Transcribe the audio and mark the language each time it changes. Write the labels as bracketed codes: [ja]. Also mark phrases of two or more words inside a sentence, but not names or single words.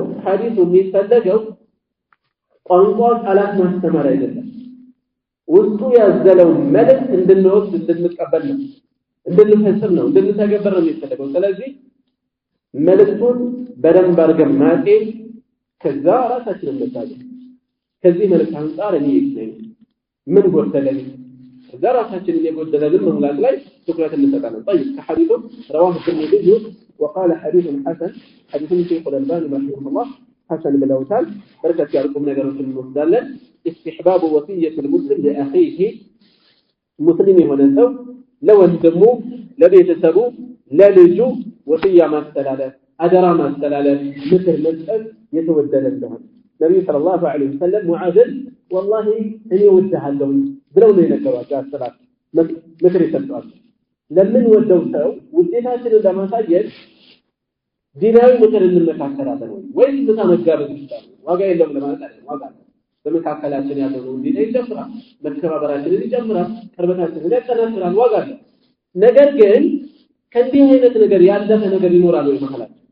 [am] ሐዲሱ የሚፈለገው ቋንቋ ቃላት ማስተማር አይደለም። ውስጡ ያዘለው መልእክት እንድንወስድ እንድንቀበል ነው፣ እንድንፈጽም ነው፣ እንድንተገብር ነው የሚፈለገው። ስለዚህ መልእክቱን በደንብ አድርገን ማጤን ከዛ ራሳችንን መታገል ከዚህ መልእክት አንፃር እኔ ነኝ ምን ጎደለኝ ከዛ ራሳችንን የጎደለልን መሙላት ላይ ትኩረት እንሰጣለን። طيب ከሐዲሱ [ar] رواه الترمذي وقال حديث حسن حديث الشيخ الألباني رحمه الله حسن [am] ብለውታል። በርከት ያሉ ቁም ነገሮችን እንወስዳለን። [ar] استحباب وصية المسلم لأخيه [am] ሙስሊም የሆነ ሰው ለወንድሙ ለቤተሰቡ ለልጁ ወሲያ ማስተላለፍ አደራ ማስተላለፍ ምክር መስጠት የተወደደ እንደሆነ ነብዩ [ar] صلى الله عليه وسلم [am] ሙዓዝን ወላሂ እኔ ወድሃለሁ ብለው ነው የነገሯቸው። አስተላልፍ ምክር ይሰጧቸው። ለምን ወደው ሰው ውዴታችንን ለማሳየት ዲናዊ ምክር እንመካከራለን ወይ ዝምታ መጋበዝ ይችላል። ዋጋ የለውም ለማለት አይደለም። ዋጋ በመካከላችን ያለው ዲና ይጨምራል፣ መከባበራችንን ይጨምራል፣ ቅርበታችንን ያጠናክራል። ዋጋ አለ። ነገር ግን ከዚህ አይነት ነገር ያለፈ ነገር ይኖራል ወይ መሐላችን?